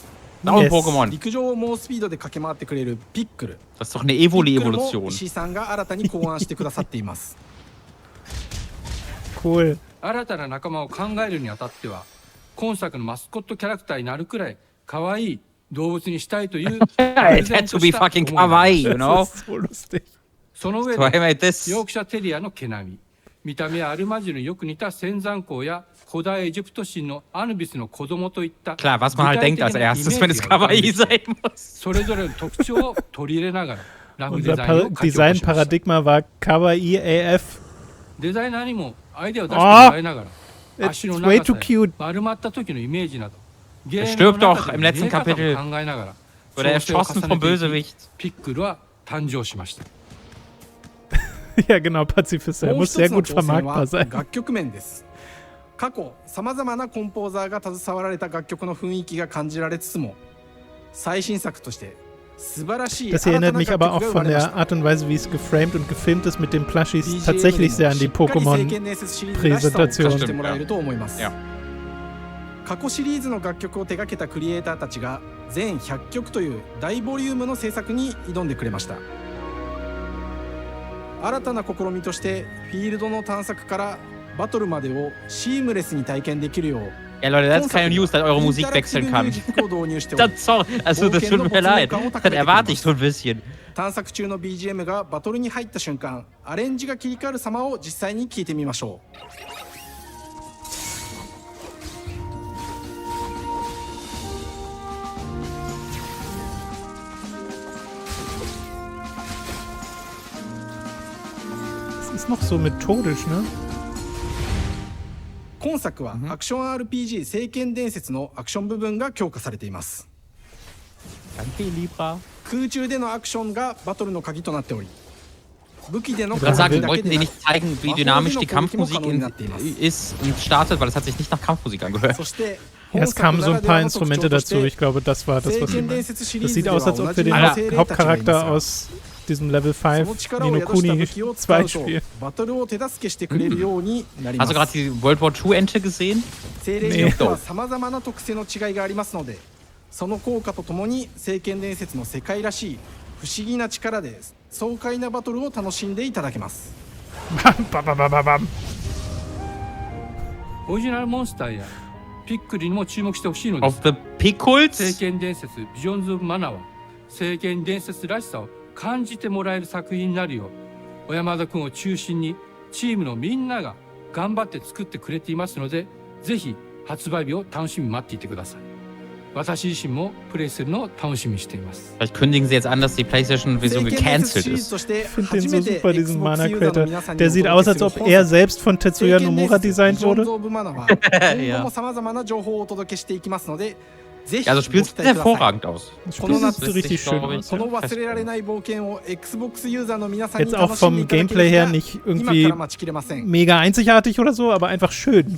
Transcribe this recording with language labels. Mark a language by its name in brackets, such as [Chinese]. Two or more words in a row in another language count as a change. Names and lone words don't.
[Japanese] 陸上を猛スピードで駆け回ってくれるピックル。ピックルも石井さんが新たに考案してくださっています。 Cool. 新たな仲間を考えるにあたっては、今作のマスコットキャラクターになるくらい可愛い動物にしたいという。 [English] It had to be fucking kawaii, you know? [Japanese] その上で、ヨークシャテリアの毛並み。見た目はアルマジルによく似た仙山港や古代エジプト神のアヌビスの子供といった [German] Klar, was man halt denkt als erstes, wenn es kawaii sein muss. [Japanese] それぞれの特徴を取り入れながらラフデザインを書き起こしました。 [German] Design-Paradigma war kawaii AF. [Japanese] デザイナーにもアイデアを出してもらいながら、足の長さや丸まった時のイメージなど、ゲームの中で見え方を考えながら、調整を重ねていき、ピックルは誕生しました。 [German] Ja, genau, Pazifist. Er muss sehr gut vermarktbar sein. [Japanese] 楽曲面です。過去、さまざまなコンポーザーが携わられた楽曲の雰囲気が感じられつつも、最新作として素晴らしい。 [German] Das erinnert mich aber auch von der Art und Weise, wie es geframed und gefilmt ist mit den Plushies, tatsächlich sehr an die Pokémon-Präsentation. [Japanese] 過去シリーズの楽曲を手掛けたクリエイターたちが全100曲という大ボリュームの制作に挑んでくれました。新たな試みとしてフィールドの探索からバトルまでをシームレスに体験できるよう。 [German] Ja, Leute, das ist keine News, dass eure Musik wechseln kann. Sorry, also das tut mir leid. Das erwarte ich so ein bisschen. [Japanese] 探索中の BGM がバトルに入った瞬間、アレンジが切り替わる様を実際に聞いてみましょう。 [German] Noch so methodisch, ne? [Japanese] 今作はアクション RPG 聖剣伝説のアクション部分が強化されています。空中でのアクションがバトルの鍵となっており、武器での攻撃だけでなく、 [German] wollten die nicht zeigen, wie dynamisch die Kampfmusik ist und startet, weil es hat sich nicht nach Kampfmusik angehört. Ja, es kamen so ein paar Instrumente dazu. Ich glaube, das war das, was sie meinen. Das sieht aus, als ob wir den Hauptcharakter aus diesem Level 5 Ni no Kuni 2 spielen. Hast du gerade die World War II Ente gesehen? Nee. [Japanese] その効果とともに聖剣伝説の世界らしい不思議な力で爽快なバトルを楽しんでいただけます。オリジナルモンスターやピックルにも注目してほしいのです。聖剣伝説ビジョンズ・オブ・マナは聖剣伝説らしさを感じてもらえる作品になるよう、小山田君を中心にチームのみんなが頑張って作ってくれていますので、ぜひ発売日を楽しみに待っていてください。私自身もプレイするのを楽しみにしています。 [German] Vielleicht kündigen sie jetzt an, dass die PlayStation-Version gecancelt ist. Ich finde den so super, diesen Mana-Creator. Der sieht aus, als ob er selbst von Tetsuya Nomura designt wurde. Ja. Also spielst du hervorragend aus. Das sieht richtig schön aus. Jetzt auch vom Gameplay her nicht irgendwie mega einzigartig oder so, aber einfach schön.